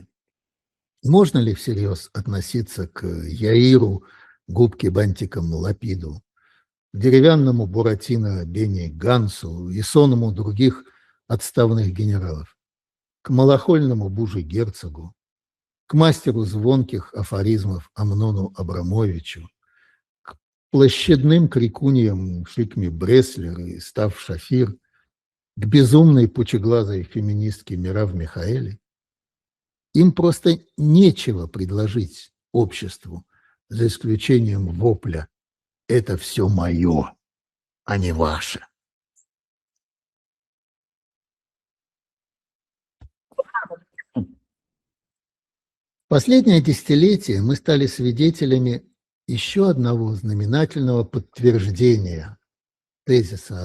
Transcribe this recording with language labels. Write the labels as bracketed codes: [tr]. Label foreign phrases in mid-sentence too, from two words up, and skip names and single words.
[ru] Можно ли всерьез относиться к Яиру, губке бантиком Лапиду, к деревянному Буратино Бенни Гансу и сонму других отставных генералов, к малохольному Бужи Герцогу, к мастеру звонких афоризмов Амнону Абрамовичу, к площадным крикуньям Шикме Бреслер и Став Шафир, к безумной пучеглазой феминистке Мирав Михаэли? Им просто нечего предложить обществу, за исключением вопля: «Это все мое, а не ваше». Последнее десятилетие мы стали свидетелями еще одного знаменательного подтверждения тезиса